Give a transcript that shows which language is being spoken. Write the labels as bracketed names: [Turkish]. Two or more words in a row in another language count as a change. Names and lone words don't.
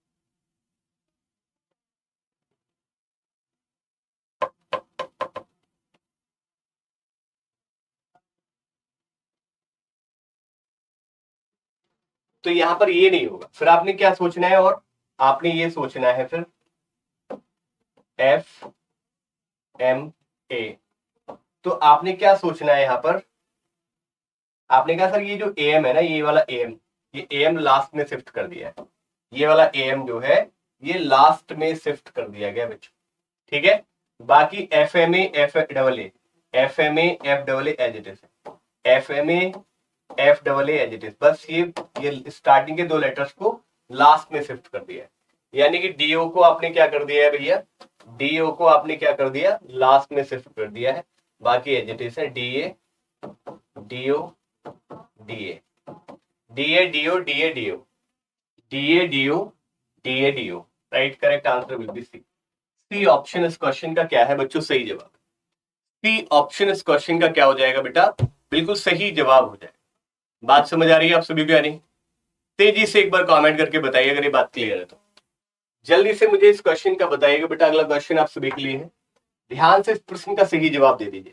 [Hindi] तो यहां पर ये नहीं होगा, फिर आपने क्या सोचना है, और आपने ये सोचना है फिर FMA, तो आपने क्या सोचना है यहां पर? आपने कहा सर ये जो AM है ना, ये वाला AM, ये AM लास्ट में शिफ्ट कर दिया है, ये वाला AM जो है ये लास्ट में शिफ्ट कर दिया गया बच्चों, ठीक है? बाकी FMA FAA FMA FAA [English] as it is, [Hindi] FMA FAA [English] as it is, [Hindi] बस ये स्टार्टिंग के 2 लेटर्स को लास्ट में शिफ्ट कर दिया है, यानी कि DO को आपने क्या कर दिया है भैया, DO को आपने क्या कर दिया, लास्ट में शिफ्ट कर दिया है, बाकी [English] as it is [Hindi] है DA DO DA DA DO DA DO DA DO DA DO, राइट? [English] correct answer will be C option [Hindi] इस क्वेश्चन का क्या है बच्चों, सही जवाब। सी ऑप्शन इस क्वेश्चन का क्या हो जाएगा बेटा, बिल्कुल सही जवाब हो जाएगा। बात समझ आ रही है आप सभी को या नहीं? तेजी से एक बार कमेंट करके बताइए अगर ये बात क्लियर है तो। जल्दी से मुझे इस क्वेश्चन का बताइएगा बेटा। अगला क्वेश्चन आप सभी के लिए है, ध्यान से इस प्रश्न का सही जवाब दे दीजिए।